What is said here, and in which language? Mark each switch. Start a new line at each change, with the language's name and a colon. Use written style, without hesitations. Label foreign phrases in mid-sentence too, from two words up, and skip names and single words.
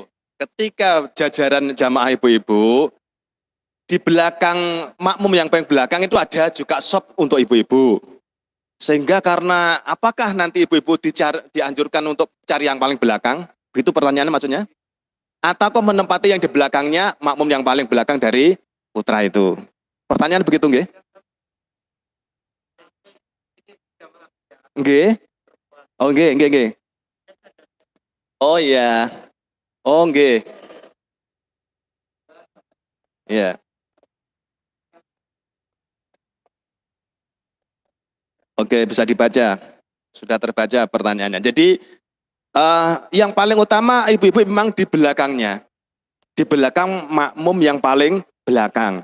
Indonesian: Ketika jajaran jamaah ibu-ibu, di belakang makmum yang paling belakang itu ada juga shop untuk ibu-ibu. Sehingga karena apakah nanti ibu-ibu dianjurkan untuk cari yang paling belakang? Itu pertanyaannya maksudnya? Atau kok menempati yang di belakangnya makmum yang paling belakang dari putra itu? Pertanyaan begitu nggih? Nggih? Oh
Javanese: nggih, nggih, nggih.
Indonesian: Oh iya. Oh nggih. Iya. Oke, bisa dibaca. Sudah terbaca pertanyaannya. Jadi yang paling utama ibu-ibu memang di belakangnya. Di belakang makmum yang paling belakang.